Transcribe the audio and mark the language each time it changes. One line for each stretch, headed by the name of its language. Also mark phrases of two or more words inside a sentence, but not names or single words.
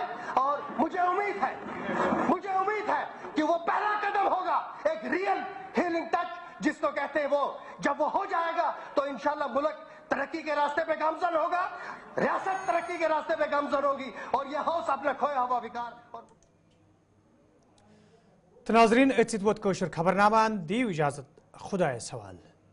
Urdu: اور مجھے امید ہے کہ وہ پہلا قدم ہوگا، ایک
English: real healing touch
Urdu: جس کو کہتے ہیں. وہ جب وہ ہو جائے گا تو انشاءاللہ ملک ترقی کے راستے پہ گامزن ہوگا، ریاست ترقی کے راستے پہ گامزن ہوگی، اور یہ ہاؤس اپنا کھویا ہوا وقار.
Kashmiri: ناظرین اتھ ووت کوشر خبرنامہ دیو اجازت، خدایس حوالہ.